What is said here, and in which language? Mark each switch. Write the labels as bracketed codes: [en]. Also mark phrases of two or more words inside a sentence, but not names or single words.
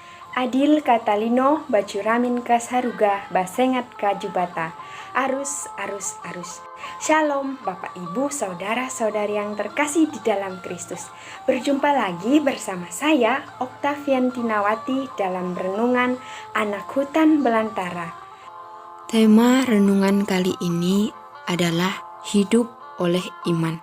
[knx] Adil Katalino Bacuramin Kasaruga Basengat Kajubata. Arus, arus, arus. [id] Shalom Bapak Ibu Saudara-saudari yang terkasih di dalam Kristus. Berjumpa lagi bersama saya Oktavian Tinawati dalam Renungan Anak Hutan Belantara. Tema renungan kali ini adalah hidup oleh iman.